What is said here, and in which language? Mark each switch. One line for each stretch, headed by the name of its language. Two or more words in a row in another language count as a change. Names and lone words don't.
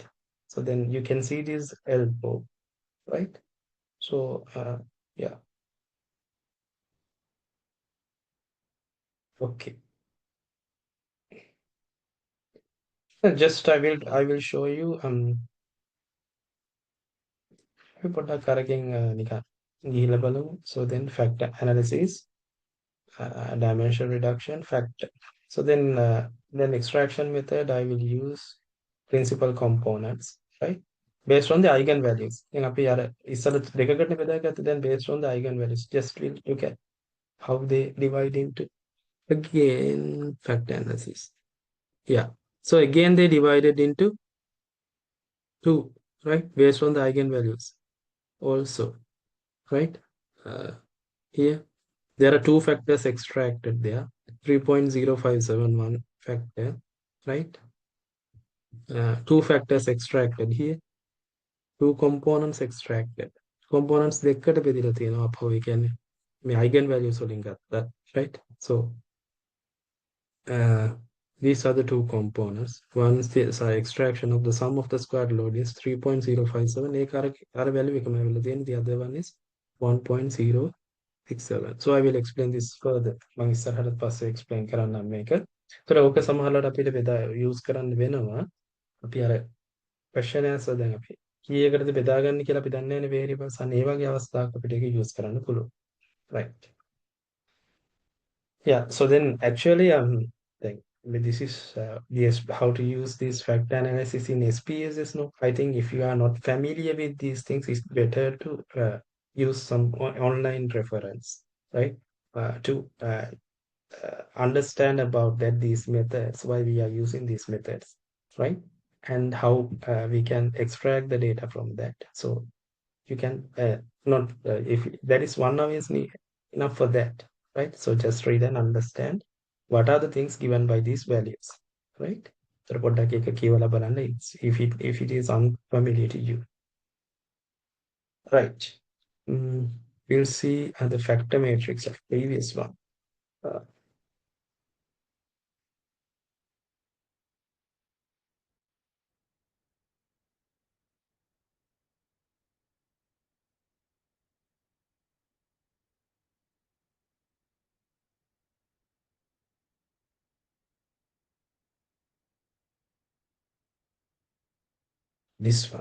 English: So then you can see this elbow, right? So yeah, okay. Just I will show you
Sinhala: අපි පොඩ්ඩක් අරකින් නිකන් ගිහිල්ලා බලමු.
English: So then factor analysis, dimension reduction, factor. So then extraction method I will use principal components, right? Based on the eigenvalues.
Sinhala: දැන් අපි අර ඉස්සර දෙකකට බෙදාගත්තා.
English: Then based on the eigenvalues, just we'll look at how they divide into again factor analysis. Yeah. So again they divided into two, right? Based on the eigenvalues also, right? Uh, Here there are two factors extracted there. 3.0571 factor, right? Two factors extracted here. Two components extracted.
Sinhala: Components දෙකකට බෙදලා තියෙනවා අපෝ ඒ කියන්නේ මේ eigenvalues වලින් ගත්තා,
English: right? So these are the two components. One is the extraction of the sum of the squared load is 3.057.
Sinhala: ඒක අර value එකම වෙලා තියෙන.
English: The other one is 1.067. So I will explain this further.
Sinhala: මම ඉස්සරහට පස්සේ explain කරන්නම් මේක. ඒතර ඕක සමහරවිට අපිට බෙදා use කරන්න වෙනවා. අපි අර
English: question answer
Sinhala: දැන් අපි කීයකටද බෙදාගන්නේ කියලා අපි දන්නේ නැහැ variables. අන්න ඒ වගේ අවස්ථාවක අපිට ඒක use කරන්න පුළුවන්.
English: Right. Yeah, so then actually like this is yes how to use this factor analysis in SPSS. No, I think if you are not familiar with these things, it's better to use some online reference, right? To understand about that these methods, why we are using these methods, right? And how we can extract the data from that. So you can not if that is 1 hour is enough for that, right? So just read and understand what are the things given by these values, right? So
Sinhala: පොඩ්ඩක් එක කියවලා බලන්න
English: if it is unfamiliar to you, right? Mm, we'll see the factor matrix of previous one. Uh, this one.